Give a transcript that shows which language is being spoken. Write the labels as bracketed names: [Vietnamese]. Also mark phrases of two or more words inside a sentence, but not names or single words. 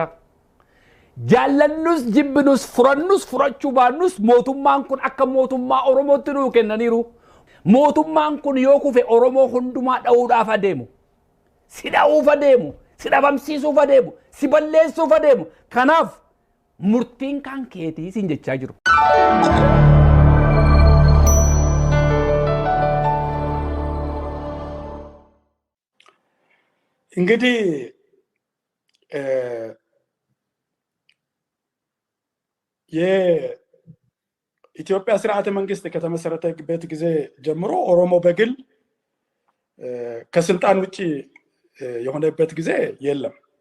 [Oromo] Jaallannus jibbinus furannus furachuu baannus mootummaan kun akka mootummaa Oromootti nu kennaniiru. Mootummaan kun yoo kufe Oromoo hundumaa dha'uudhaaf adeemu. Si dha'uuf adeemu, si dhabamsiisuuf adeemu, si balleessuuf adeemu. Kanaaf murtiin kan keetii siin jechaa jiru. [Amharic] እንግዲህ የኢትዮጵያ ስርዓተ መንግስት ከተመሰረተበት ጊዜ ጀምሮ ኦሮሞ በግል ከስልጣን ውጪ የሆነበት ጊዜ የለም።